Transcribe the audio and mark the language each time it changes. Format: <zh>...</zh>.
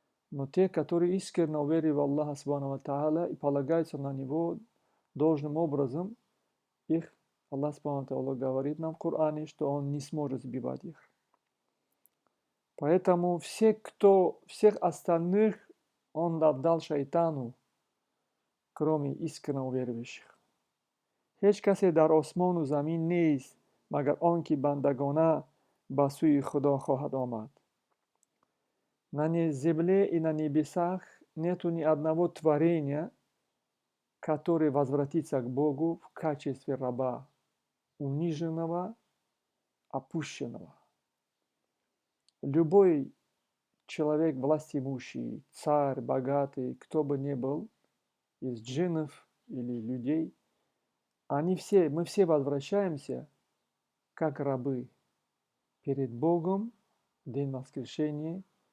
<ru>Но те, которые искренне уверовали в Аллаха субхану ва та'аля и полагаются на Него должным образом, их Аллах субхану ва та'аля говорит нам в Коране, что Он не сможет сбивать их. Поэтому всех остальных Он отдал шайтану, кроме искренне уверующих.</ru> <tg>ҳеҷ касе дар осмону замин нест, магар он ки бандагона ба сӯи Худо хоҳад омад.</tg> <ru>На земле и на небесах нету ни одного творения, которое возвратится к Богу в качестве раба, униженного, опущенного. Любой человек, властимущий, царь, богатый, кто бы ни был, из джиннов или людей, мы все возвращаемся как рабы перед Богом в день воскрешения.</ru>